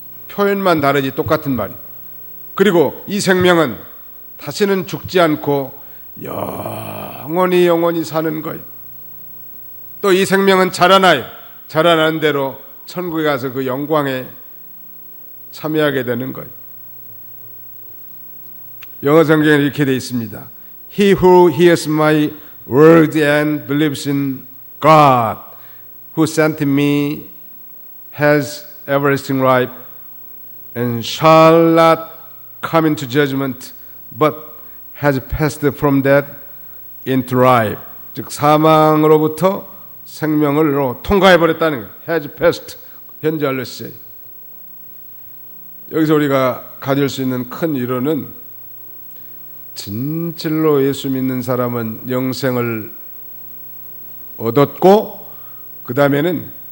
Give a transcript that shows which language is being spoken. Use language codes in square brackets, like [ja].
[ko] 표현만 다르지 똑같은 말이에요. 그리고 이 생명은 다시는 죽지 않고 영원히 사는 거예요. 또 이 생명은 자라나요. 자라나는 대로 천국에 가서 그 영광에 참여하게 되는 거예요. 영어 성경에 이렇게 되어 있습니다. [en] He who hears my word and believes in God who sent me has everlasting life and shall not come into judgment but has passed from death into life. [ko] 즉 사망으로부터 생명으로 통과해버렸다는 거예요. [en] has passed. [ko] 현재 완료 시제. 여기서 우리가 가질 수 있는 큰 이론은 진실로 예수 믿는 사람은 영생을 얻었고 그 다음에는